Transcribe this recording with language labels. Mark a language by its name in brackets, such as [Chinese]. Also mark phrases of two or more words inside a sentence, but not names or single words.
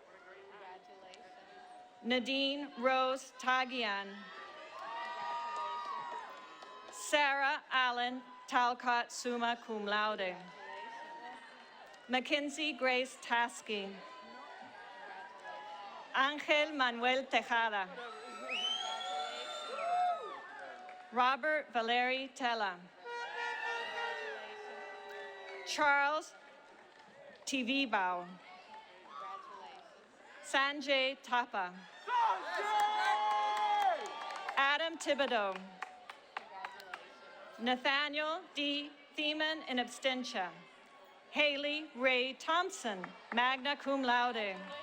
[English] Nadine Rose Tagian. Sarah Allen Talcott, [Latin] summa cum laude. [English] Mackenzie Grace Taskey. Angel Manuel Tejada. Robert Valeri Tella. Charles Tivibao. Sanjay Thapa. Adam Thibodeau. Nathaniel D. Thiemann [Latin] in absentia. [English] Haley Ray Thompson, [Latin] magna cum laude.